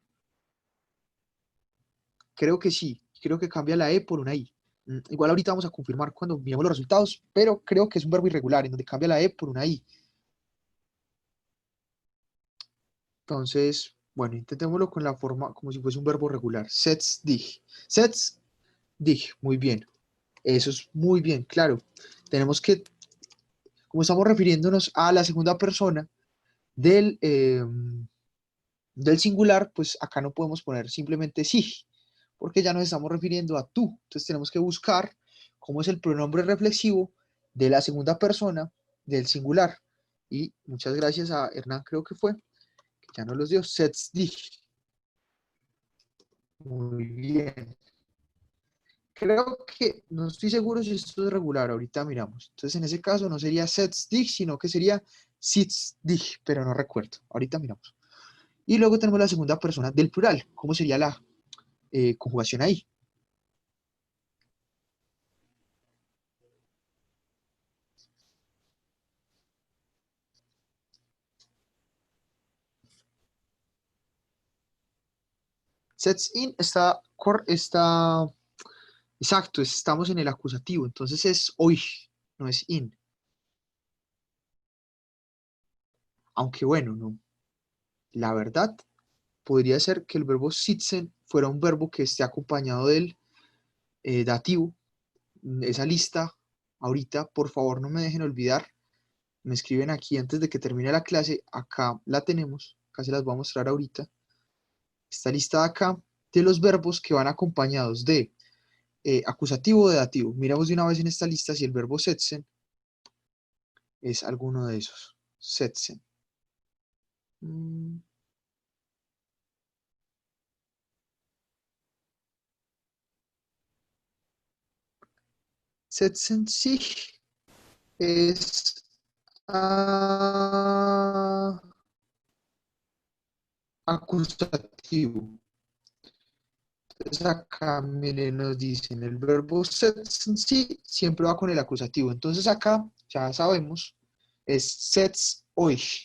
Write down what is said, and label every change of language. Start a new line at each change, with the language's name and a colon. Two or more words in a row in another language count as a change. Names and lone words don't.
Spanish: Creo que sí, creo que cambia la E por una I. Igual ahorita vamos a confirmar cuando miremos los resultados, pero creo que es un verbo irregular, en donde cambia la E por una I. Entonces, bueno, intentémoslo con la forma como si fuese un verbo regular.
German: Setz dich. Setz dich,
Spanish: muy bien. Eso es muy bien, claro. Tenemos que, como estamos refiriéndonos a la segunda persona del singular, pues acá no podemos poner simplemente sich, porque ya nos estamos refiriendo a tú. Entonces tenemos que buscar cómo es el pronombre reflexivo de la segunda persona del singular. Y muchas gracias a Hernán, creo que fue, que ya nos los dio.
German: Setz dich.
Spanish: Muy bien. Creo que no estoy seguro si esto es regular, ahorita miramos. Entonces, en ese caso no sería
German: setz dich,
Spanish: sino que sería
German: sitz dich,
Spanish: pero no recuerdo. Ahorita miramos. Y luego tenemos la segunda persona del plural. ¿Cómo sería la conjugación ahí?
German: Setz in
Spanish: está exacto, estamos en el acusativo, entonces es euch, no es in. Aunque bueno, no. La verdad, podría ser que el verbo sitzen fuera un verbo que esté acompañado del dativo. Esa lista, ahorita, por favor, no me dejen olvidar. Me escriben aquí antes de que termine la clase. Acá la tenemos. Acá se las voy a mostrar ahorita. Esta lista de acá de los verbos que van acompañados de acusativo o de dativo. Miramos de una vez en esta lista si el verbo setzen es alguno de esos.
German: Setzen. Setzen sich
Spanish: es acusativo. Entonces acá, miren, nos dicen el verbo
German: setzen sich
Spanish: siempre va con el acusativo. Entonces acá, ya sabemos, es
German: setz euch.